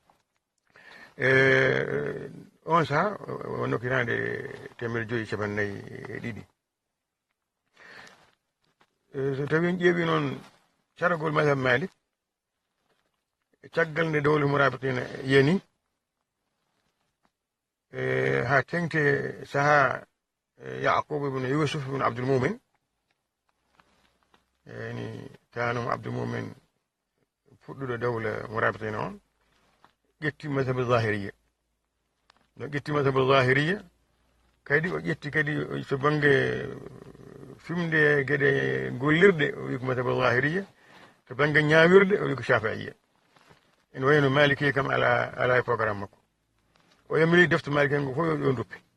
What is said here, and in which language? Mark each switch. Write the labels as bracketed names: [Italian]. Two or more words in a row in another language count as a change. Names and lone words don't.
[Fula] on saha o nokkitande 552 so tawi en ƴeewi noon caragol mazhab Malik caggal nde dawla Mourabitina yani ha tengte saha Yaqub ibn Yusuf ibn Abdoul Moumin [Arabic] يعني كانوا عبد المؤمن فضل دولة مرابطين [Fula] on ƴetti mazhab zahiriya no ƴetti mazhab zahiriya kadi o ƴetti kadi so bange fimde gueɗe gollirɗe o wi ko mazhab zahiriya to bange ñawirde o wi ko shafi'iya ene wayno maliki kam ala e programme makko o yamiri defte maliki ngo fof yo duppi